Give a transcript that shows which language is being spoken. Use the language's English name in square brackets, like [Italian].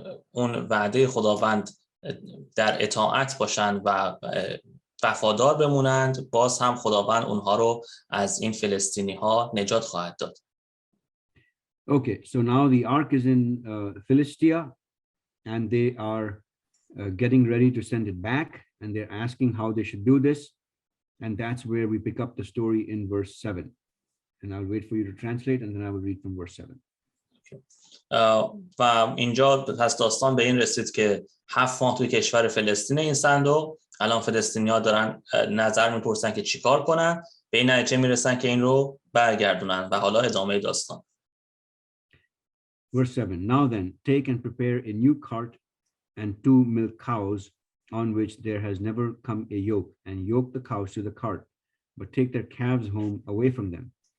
[Persian] اون وعده خداوند در اطاعت باشند و وفادار بمونند، باز هم خداوند اونها رو از این فلسطینی ها نجات خواهد داد. [English] Okay, so now the ark is in Philistia, and they are getting ready to send it back, and they're asking how they should do this, and that's where we pick up the story in verse 7. And I'll wait for you to translate, and then I will read from verse 7. [Persian] و اینجا پس داستان به این رسید که 7 ماه توی کشور فلسطین این صندوق، الان فلسطینی‌ها دارن نظر میپرسن که چیکار کنن، به این نتیجه میرسن که این رو برگردونن و حالا ادامه داستان. [English] Verse 7, now then, take and prepare a new cart and 2 milk cows on which there has never come a yoke, and yoke the cows to the cart, but take their calves home away from them.